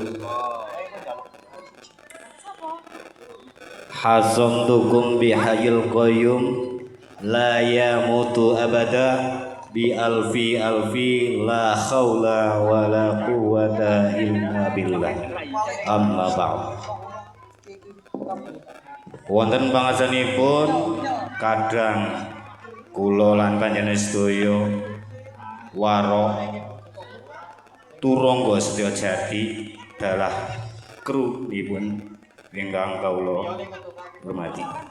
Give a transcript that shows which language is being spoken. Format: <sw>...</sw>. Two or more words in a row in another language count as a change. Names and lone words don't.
<ar>حصنتكم بالحي القيوم لا يموت أبدا بألف ألف لا حول ولا قوة إلا بالله. أما بعد.</ar> <jv>Wonten pangasanipun kadang kula lan panjenengan sedaya warok turangga Setyo Jati dalah krunipun ingkang kawula hormati.</jv>